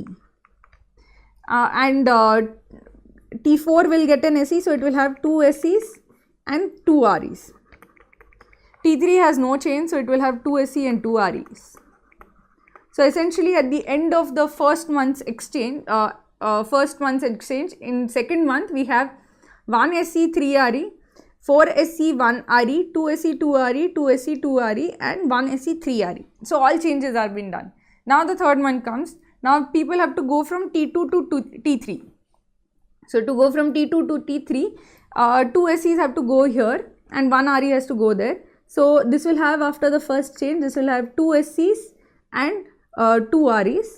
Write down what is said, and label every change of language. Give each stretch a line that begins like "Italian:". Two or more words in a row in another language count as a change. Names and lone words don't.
English: And T4 will get an SE, so it will have 2 SEs and 2 REs. T3 has no change, so it will have 2 SE and 2 REs. So essentially at the end of the first month's exchange, in second month we have 1 SE 3 RE, 4 SE 1 RE, 2 SE 2 RE, 2 SE 2 RE and 1 SE 3 RE. So all changes are been done. Now the third month comes. Now people have to go from T2 to T3. So to go from T2 to T3, 2 SEs have to go here and 1 RE has to go there. So this will have, after the first change, this will have 2 SEs and 2 REs.